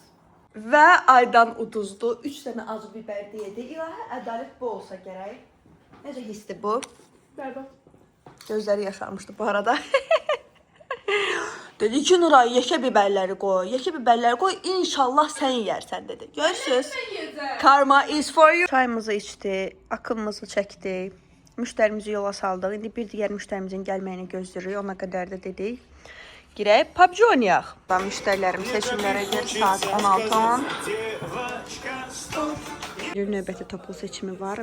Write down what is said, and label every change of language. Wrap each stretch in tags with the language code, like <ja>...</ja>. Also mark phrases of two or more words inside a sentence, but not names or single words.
<az>Və Aydan uduzdu. 3 dənə acı biber yedi. İlahə ədalət bu olsa gərək. Necə hissdir bu? Bərbad. Gözləri yaşarmışdı bu arada. Dedi ki, Nuray, yekə bibərləri qoy. Yekə bibərləri qoy, inşallah sən yeyərsən dedi. Görürsüz?</az> <en>Karma is for you.</en> <az>Çayımızı içdi, akımızı çəkdi. Müştərimizi yola saldıq. İndi bir digər müştərimizin gəlməyini gözləyirik. Ona qədər də dedik. Girək, PUBG oynayaq. Müştərilərim seçimlərə gəlir. Saat 16:10. Bir növbəti toplu seçimi var.</az>